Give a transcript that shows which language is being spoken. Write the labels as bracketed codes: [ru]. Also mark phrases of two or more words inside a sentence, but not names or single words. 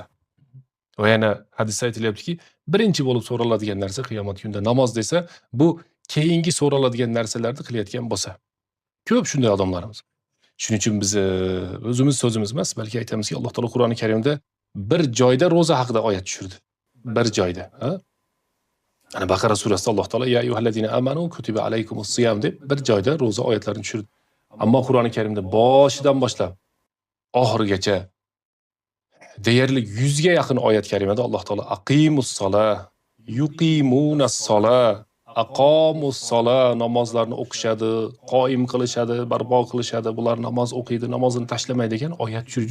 [uz] Va yana hadisda aytilyaptiki, birinchi bo'lib so'raladigan narsa qiyomat kunida namoz desa, bu keyingi so'raladigan narsalarni qilayotgan bo'lsa. Ko'p shunday odamlarimiz. Shuning uchun biz o'zimiz so'zimiz emas, balki aytamizki, Alloh taolo Qur'oni Karimda bir joyda ro'za haqida oyat tushirdi. Bir joyda. Ana Baqara surasida Alloh taolo [ar] يا أيها الذين آمنوا كتب عليكم الصيام [uz] deb bir joyda ro'za oyatlarini tushirdi. Ammo Qur'oni Karimda boshidan boshlab oxirigacha deyarli 100 ga yaqin oyat karimada Alloh taolo [ar] أقيموا الصلاة يقيمون الصلاة أقاموا الصلاة [uz] namozlarni o'qishadi, qoim qilishadi, barpo qilishadi, bular namoz o'qiydi, namozini tashlamaydi degan oyat tushirdi.